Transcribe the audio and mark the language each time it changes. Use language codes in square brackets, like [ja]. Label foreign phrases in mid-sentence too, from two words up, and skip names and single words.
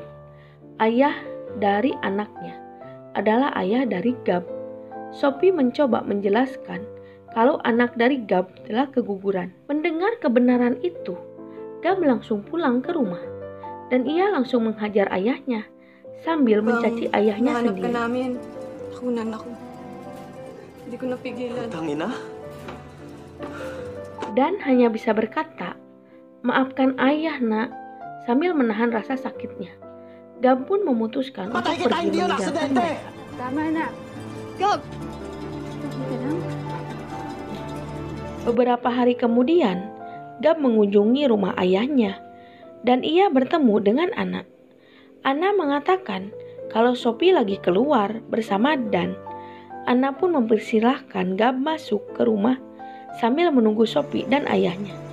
[id] Ayah dari anaknya adalah ayah dari Gab. Sophie mencoba menjelaskan kalau anak dari Gab telah keguguran. Mendengar kebenaran itu, Gab langsung pulang ke rumah dan ia langsung menghajar ayahnya sambil mencaci ayahnya [tl] Nahanap ka [id] sendiri. [tl] namin. Nakunan ako. Hindi ko napigilan. Tangina. [id] Dan hanya bisa berkata, "Maafkan ayah, Nak," sambil menahan rasa sakitnya. Gab pun memutuskan untuk pergi meninggalkan mereka. [tl] Tama na. Gab! Okay ka lang? [id] Beberapa hari kemudian, Gab mengunjungi rumah ayahnya dan ia bertemu dengan Anna. Anna mengatakan kalau Sophie lagi keluar bersama Dan. Anna pun mempersilahkan Gab masuk ke rumah sambil menunggu Sophie dan ayahnya.